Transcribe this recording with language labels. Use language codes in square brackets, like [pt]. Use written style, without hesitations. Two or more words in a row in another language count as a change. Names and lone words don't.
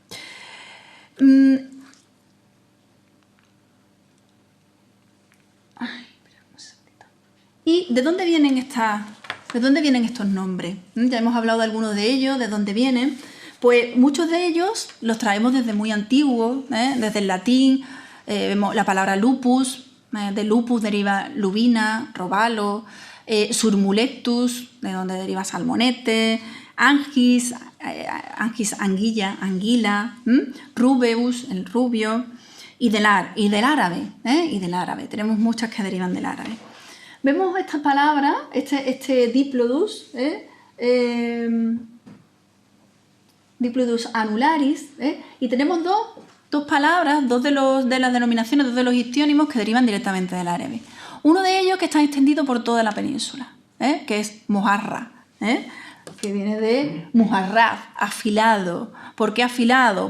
[es] ¿Y de dónde vienen estos nombres? Ya hemos hablado de algunos de ellos, de dónde vienen. Pues muchos de ellos los traemos desde muy antiguos, desde el latín. Vemos la palabra lupus, de lupus deriva lubina, robalo, surmulectus, de donde deriva salmonete, [la] angis, anguilla, [es] anguila, rubeus, el rubio, y del árabe. Tenemos muchas que derivan del árabe. Vemos estas palabras, este diplodus, Diplodus annularis, y tenemos dos palabras, dos de las denominaciones, dos de los ictiónimos que derivan directamente del árabe. Uno de ellos que está extendido por toda la península, que es mojarra, que viene de mujarraf, afilado. ¿Por qué afilado?